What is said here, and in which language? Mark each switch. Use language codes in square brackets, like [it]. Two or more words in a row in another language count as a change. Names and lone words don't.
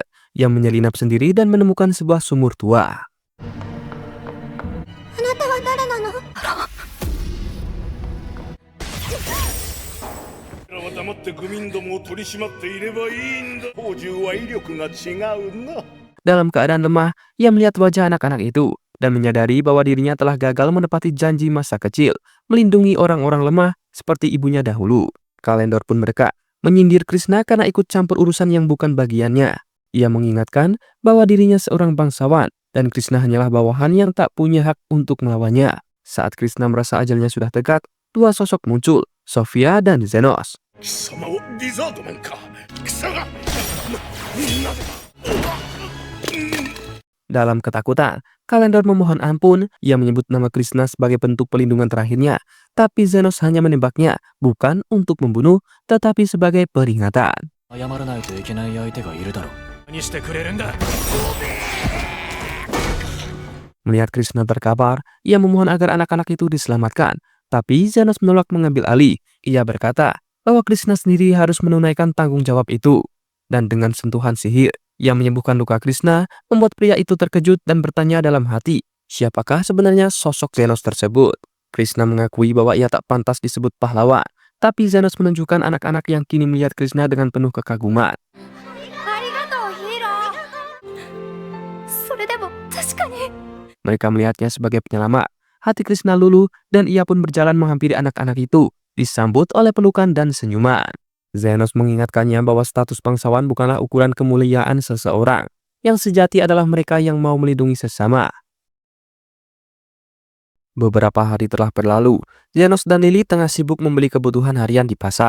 [id] Ia menyelinap sendiri dan menemukan sebuah sumur tua. [ja] あなたは誰なの？黙って愚民どもを取り締まっていればいいんだ。宝珠は威力が違うな。 [id] Dalam keadaan lemah, ia melihat wajah anak-anak itu dan menyadari bahwa dirinya telah gagal menepati janji masa kecil, melindungi orang-orang lemah seperti ibunya dahulu. Kalendor pun mereka menyindir Krishna karena ikut campur urusan yang bukan bagiannya. Ia mengingatkan bahwa dirinya seorang bangsawan dan Krishna hanyalah bawahan yang tak punya hak untuk melawannya. Saat Krishna merasa ajalnya sudah dekat, dua sosok muncul, Sofia dan Zenos. [ja] 貴様をリザードマンか。貴様が。なぜだ。 [id] Dalam ketakutan, Kalendor memohon ampun. Ia menyebut nama Krishna sebagai bentuk pelindungan terakhirnya. Tapi Zenos hanya menembaknya, bukan untuk membunuh, tetapi sebagai peringatan. [ja] 謝らないといけない相手がいるだろう。何してくれるんだ。 [id] Melihat Krishna terkapar, ia memohon agar anak-anak itu diselamatkan. Tapi Zenos menolak mengambil alih. Ia berkata bahwa Krishna sendiri harus menunaikan tanggung jawab itu. Dan dengan sentuhan sihir, ia menyembuhkan luka Krishna, membuat pria itu terkejut dan bertanya dalam hati, siapakah sebenarnya sosok Zenos tersebut? Krishna mengakui bahwa ia tak pantas disebut pahlawan, tapi Zenos menunjukkan anak-anak yang kini melihat Krishna dengan penuh kekaguman. [ja] ありがとうヒーロー。それでも確かに。 [id] Mereka melihatnya sebagai penyelamat. Hati Krishna luluh dan ia pun berjalan menghampiri anak-anak itu, disambut oleh pelukan dan senyuman. Zenos mengingatkannya bahwa status bangsawan bukanlah ukuran kemuliaan seseorang. Yang sejati adalah mereka yang mau melindungi sesama. Beberapa hari telah berlalu, Zenos dan Lily tengah sibuk membeli kebutuhan harian di pasar.